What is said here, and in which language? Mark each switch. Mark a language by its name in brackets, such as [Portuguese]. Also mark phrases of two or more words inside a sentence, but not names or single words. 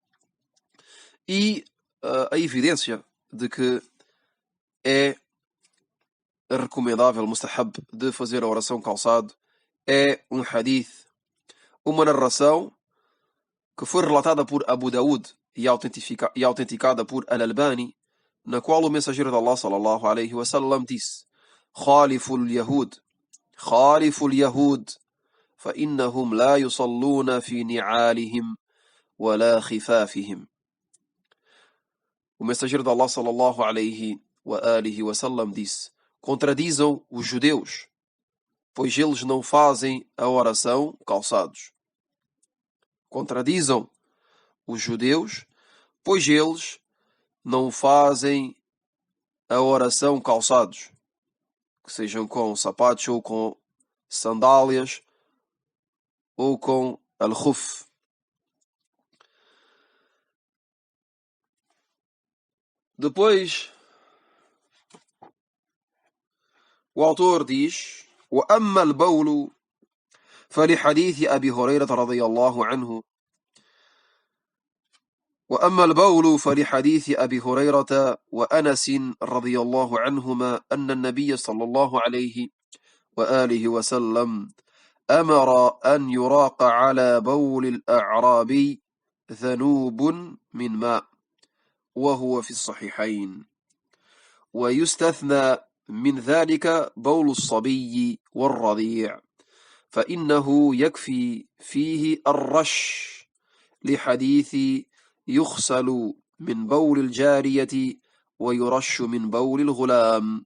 [Portuguese] E a evidência de que é recomendável, mustahab, de fazer a oração calçado é um hadith, uma narração que foi relatada por Abu Daud e autenticada por Al-Albani, na qual o mensageiro de Allah [Arabic] صلى الله عليه وسلم [Portuguese] disse: [Arabic] خالفوا اليهود خالفوا اليهود, فإنهم لا يصلون في نعالهم ولا خفافهم. [Portuguese] O mensageiro de Allah [Arabic] صلى الله عليه وآله وسلم [Portuguese] disse: contradizam os judeus, pois eles não fazem a oração calçados. Contradizam os judeus, pois eles não fazem a oração calçados, que sejam com sapatos ou com sandálias ou com al-khuf. Depois, o autor diz: [Arabic] وأما البول فلحديث أبي هريرة رضي الله عنه وأما البول فلحديث أبي هريرة وأنس رضي الله عنهما أن النبي صلى الله عليه وآله وسلم أمر أن يراق على بول الأعرابي ذنوب من ماء وهو في الصحيحين ويستثنى من ذلك بول الصبي والرضيع فإنه يكفي فيه الرش لحديث يغسل من بول الجارية ويرش من بول الغلام.